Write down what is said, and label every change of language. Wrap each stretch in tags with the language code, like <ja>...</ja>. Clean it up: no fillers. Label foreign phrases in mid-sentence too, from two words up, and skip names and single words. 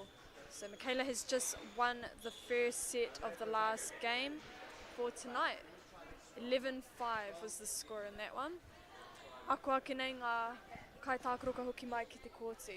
<en>So Michaela has just won the first set of the last game for tonight. 11-5 was the score in that one.</en> <mi>Ako ake nei ngā kai tākaro ka hoki mai ki te kōti.</mi>